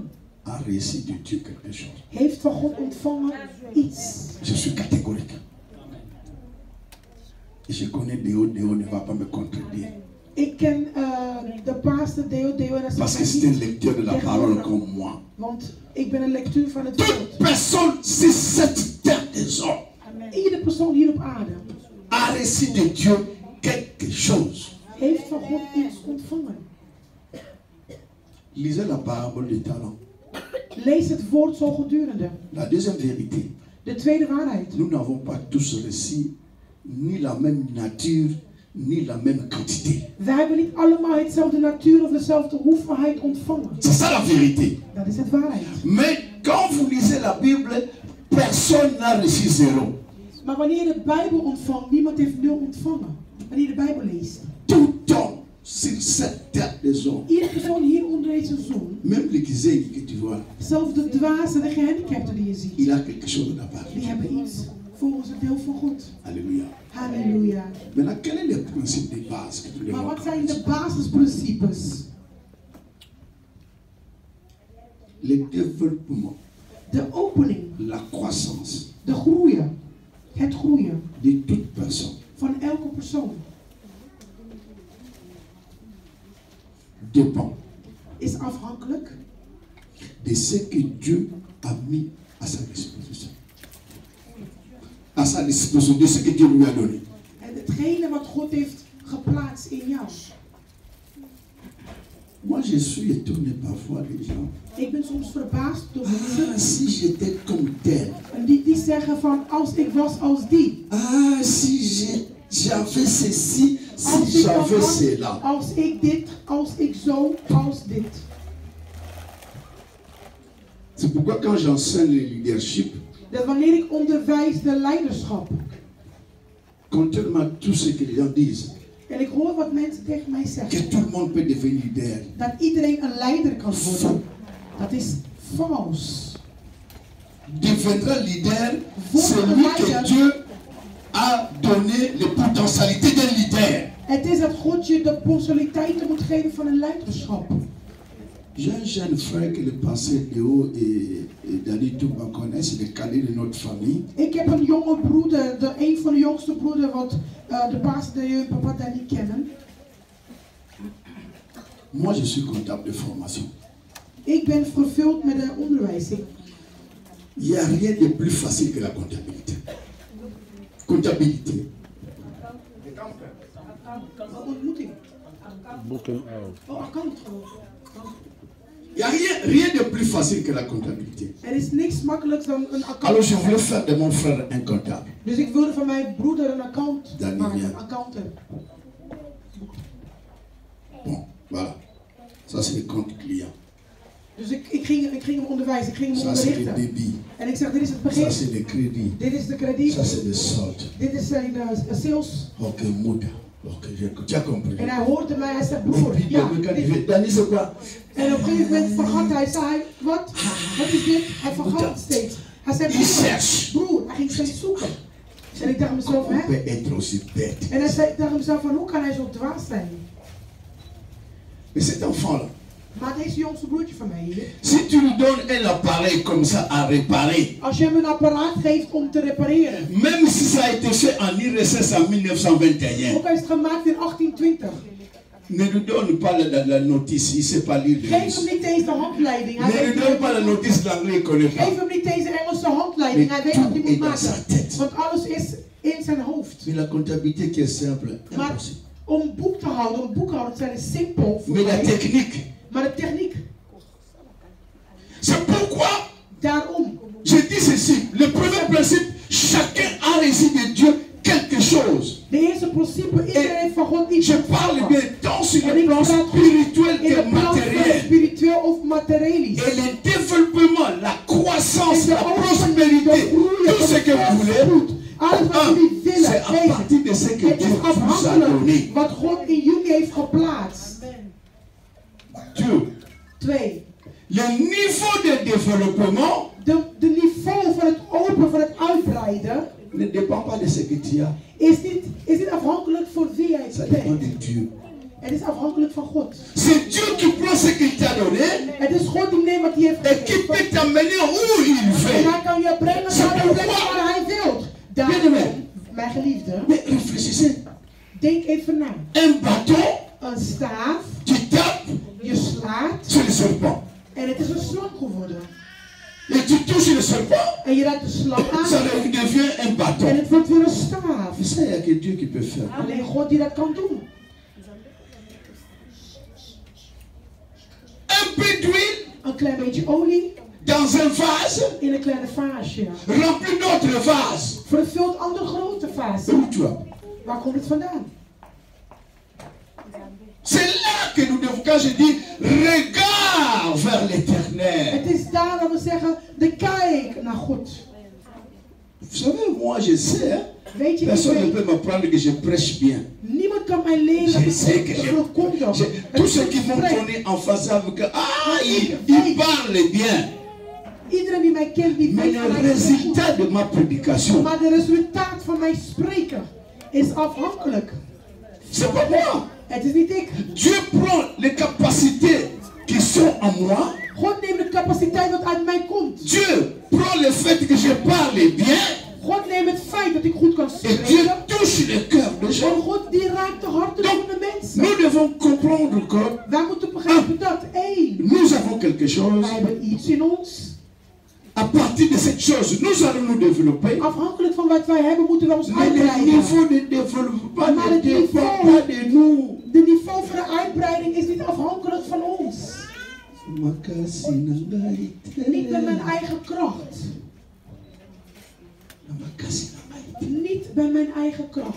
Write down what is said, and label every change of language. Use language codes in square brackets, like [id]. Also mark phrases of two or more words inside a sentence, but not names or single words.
[fr] A reçu de Dieu quelque chose. [nl] Heeft van God ontvangen iets. [fr] Je suis catégorique. Et je connais Déo ne va pas me contredire. [nl] Ik ken de pastor Deo en [fr] parce que c'est un lecteur de la parole comme moi. [nl] Want ik ben een lectuur van het woord. [fr] Toute personne sur cette terre des hommes. [nl] Iedere persoon hier op aarde [fr] a reçu de Dieu quelque chose. [nl] Heeft van God iets ontvangen. [fr] Lisez la parabole des talents. [nl] Lees het woord zo gedurende. [fr] La deuxième vérité. [nl] De tweede waarheid. [fr] Nous n'avons pas tous reçu ni la même nature ni la même quantité. [nl] Wij hebben niet allemaal hetzelfde natuur of dezelfde hoeveelheid ontvangen. [fr] C'est ça la vérité. [nl] Dat is het waarheid. [fr] Mais quand vous lisez la Bible, personne n'a reçu zéro. [nl] Maar wanneer je de Bijbel ontvangt, niemand heeft nul ontvangen. Wanneer je de Bijbel leest. [fr] Tout homme sur cette terre des hommes. [nl] Iedere persoon hier onder deze zon. [fr] Même les Kizégi que tu vois. [nl] Zelfs de dwazen en de gehandicapten die je ziet. [fr] Il a quelque chose là-bas. [nl] Die hebben iets volgens het deel van God. [fr] Alléluia. [nl] Halleluja. [fr] Maintenant, quel est le principe de base que tu devons [nl] Maar wat zijn de basisprincipes? [fr] Le développement. [nl] De opening. [fr] La croissance. [nl] De groeien. Het groeien. [fr] De toute personne. [nl] Van elke persoon. [fr] Dépend. [nl] Is afhankelijk. [fr] De ce que Dieu a mis à sa disposition. À sa disposition, de ce que Dieu lui a donné. [nl] En hetgene wat God heeft geplaatst in jou. [fr] Moi, je suis étonné parfois des gens. [nl] Ik ben soms verbaasd door mensen. [fr] Ah, si j'étais comme tel. [nl] Die zeggen van, als ik was als die. [fr] Ah, si j'avais ceci, si j'avais cela. [nl] Als ik dit, als ik zo, als dit. [fr] C'est pourquoi quand j'enseigne le leadership, [nl] dat wanneer ik onderwijs de leiderschap. [fr] Contrairement à tout ce que les gens disent. [nl] En ik hoor wat mensen tegen mij zeggen. [fr] Que tout le monde peut devenir leader. [nl] Dat iedereen een leider kan worden. Dat is vals. [fr] Deviendra leader celui que Dieu a donné les potentialités d'un leader. [nl] Het is dat God je de potentialiteiten moet geven van een leiderschap. [fr] J'ai un jeune frère que le pasteur Léo et Dani Touba connaissent, c'est le cadet de notre famille. [nl] Ik heb een jonge broeder, een van de jongste broeders wat de pastor Léo en papa Dani kennen. [fr] Moi, je suis comptable de formation. [nl] Ik ben vervuld met de onderwijzing. [fr] Il n'y a rien de plus facile que la comptabilité. Comptabilité. [nl] Ontmoeting. Oh, account. [fr] Il n'y a rien de plus facile que la comptabilité. [nl] Er is niks makkelijks dan een account. [fr] Alors je voulais faire de mon frère un comptable. [nl] Dus ik wilde van mijn broeder een account maken, Daniel. een accountant. [fr] Bon, voilà. Ça c'est le compte client. [nl] Dus ik ging hem onderwijzen, ik ging hem [fr] Ça c'est le [nl] onderrichten. [fr] débit. [nl] En ik zeg, dit is het begin. [fr] Ça c'est le crédit. [nl] Dit is de krediet. [fr] Ça c'est le solde. [nl] Dit is de sales. [fr] Ok, Mouda. Ok, tu as compris. [nl] En hij hoorde mij, hij zei, broer, ja. [fr] Dani, c'est quoi? [nl] En op een gegeven moment vergat hij, zei hij, wat? Wat is dit? Hij vergat het steeds. Hij zei, broer, hij ging steeds zoeken. En ik dacht mezelf, [fr] on [nl] hè? [fr] peut être aussi bête. [nl] En dan zei ik tegen mezelf van, hoe kan hij zo dwaas zijn? [fr] Mais cet enfant-là, [nl] Maar deze jongste broertje van mij hier, [fr] si tu lui donnes un appareil comme ça à réparer, [nl] als je hem een apparaat geeft om te repareren, [fr] même si ça a été fait en IRSS en 1921, [nl] ook al is het gemaakt in 1820, [fr] ne lui donne pas la notice, il ne sait pas lire de [nl] geef hem niet eens de handleiding. Hij [fr] Ne lui [nl] weet [fr] donne [nl] niet [fr] pas la notice d'anglais, il ne connaît pas. [nl] Geef hem niet eens de Engelse handleiding. Hij weet wat hij moet maken. Want alles is in zijn hoofd. [fr] Mais la comptabilité qui est simple, [nl] Maar [fr] impossible. [nl] om een boek te houden, om boekhouden te zijn is simpel voor [fr] Mais la [nl] mij. [fr] technique, [nl] Maar de techniek, [fr] c'est pourquoi [nl] daarom. [fr] je dis ceci. Le premier principe, chacun a reçu de Dieu quelque chose. [nl] De eerste principe, iedereen heeft van God iets [fr] Je parle [nl] ontvangen. [fr] bien tant sur le plan spirituel [nl] In [fr] que [nl] het plan [fr] matériel. [nl] spiritueel of materiëlisch. [fr] Et le développement, la croissance, [nl] En [fr] la [nl] de [fr] prospérité, tout ce que vous voulez, [nl] alles wat jullie willen, [fr] c'est à partir de ce que [nl] het [fr] Dieu [nl] is [fr] vous a [nl] afhankelijk [fr] donné. [nl] wat God in jullie heeft geplaatst. [fr] Dieu. 2. Le niveau de développement [nl] De niveau van het openen, van het uitbreiden, [fr] ne dépend pas de ce que tu as. [nl] is niet afhankelijk van wie jij [fr] Ça dépend [nl] bent. [fr] de Dieu. [nl] Het is afhankelijk van God. [fr] C'est Dieu qui prend ce qu'il t'a donné [nl] Het is God die neemt wat hij heeft [fr] et qui [nl] gegeven. [fr] peut t'amener où il [nl] En [fr] veut. [nl] hij kan je brengen naar de plek waar hij wil. Daarom, mijn geliefde, [fr] Mais réfléchissez. [nl] denk even na. [fr] Un bâton, [nl] Een staaf, [fr] tu tapes [nl] je slaat [fr] sur le serpent. [nl] en het is een slang geworden. [fr] Et tu touches le serpent, [nl] En je raakt de slang [fr] ça [nl] aan [fr] devient un [nl] en [fr] bâton. [nl] het wordt weer een staaf. [fr] Mais ça, il n'y a que Dieu qui peut faire. [nl] Alleen God die dat kan doen. [fr] Un peu d'huile [nl] Een klein beetje olie [fr] dans un vase, [nl] in een kleine vaasje. [fr] rempli d'autres vases. [nl] Vervult andere grote [fr] Et [nl] vazen. [fr] où tu as? [nl] Waar komt het vandaan? [fr] C'est là que nous devons, quand je dis regarde vers l'éternel. [nl] Het is daar dat we zeggen, de kijk naar God. [fr] Vous savez, moi je sais, hein, [nl] Weet je, ik [fr] personne ne [nl] weet, [fr] peut m'apprendre que je prêche bien. [nl] niemand kan mij leren dat [fr] Je sais que [nl] ik goed kom dan. [fr] tous ceux qui m'ont connu en face savent que il parle bien. [nl] Iedereen die mij kent, die [fr] Mais [nl] weet [fr] le [nl] van mij [fr] résultat de ma prédication, [nl] maar de resultaat van mijn spreken is afhankelijk. [fr] c'est pas moi. [nl] Het is niet ik. [fr] Dieu prend les capacités qui sont en moi. [nl] God neemt de capaciteit wat uit mij komt. [fr] Dieu prend le fait que je parle bien. [nl] God neemt het feit dat ik goed kan [fr] Et Dieu [nl] spreken. [fr] touche le cœur des [nl] En [fr] gens. [nl] God die raakt de harten van de mensen. [fr] Nous devons comprendre que [nl] Wij moeten begrijpen dat, één, [fr] nous avons quelque chose. [nl] wij hebben iets in ons. [fr] À partir de cette chose, nous allons nous développer. [nl] Afhankelijk van wat wij hebben, moeten we ons [fr] Mais le [nl] uitbreiden. [fr] niveau de développement ne dépend pas de nous. [nl] De niveau van de uitbreiding is niet afhankelijk van ons. Niet bij mijn eigen kracht. Niet bij mijn eigen kracht.